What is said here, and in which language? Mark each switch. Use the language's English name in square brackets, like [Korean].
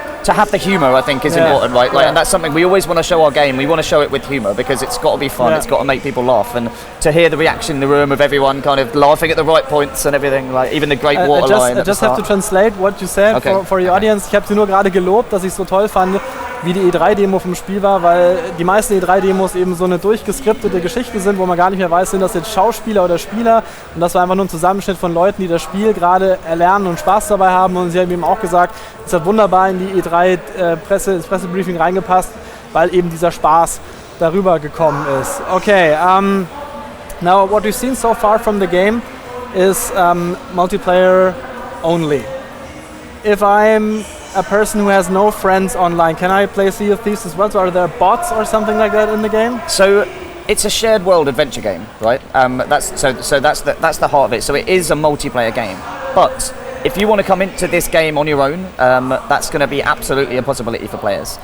[English] To have the humour, I think, is important, right? And that's something we always want to show our game. We want to show it with humour because it's got to be fun. It's got to make people laugh, and to hear the reaction in the room of everyone kind of laughing at the right points and everything, like even the great water line. I just have to translate what you said for your audience. [German] Ich habe sie nur gerade gelobt, dass ich so toll fand, wie die E3-Demo vom Spiel war, weil die meisten E3-Demos eben so eine durchgeskriptete Geschichte sind, wo man gar nicht mehr weiß, sind das jetzt Schauspieler oder Spieler, und das war einfach nur ein Zusammenschnitt von Leuten, die das Spiel gerade erlernen und Spaß dabei haben, und sie haben eben auch gesagt, es hat wunderbar in die E3 ins Pressebriefing reingepasst, weil eben dieser Spaß darüber gekommen ist. [English] Okay, now what we've seen so far from the game is multiplayer only. If I'm a person who has no friends online, can I play Sea of Thieves as well? So are there bots or something like that in the game? So it's a shared world adventure game, right? That's the heart of it. So it is a multiplayer game, but if you want to come into this game on your own, that's going to be absolutely a possibility for players.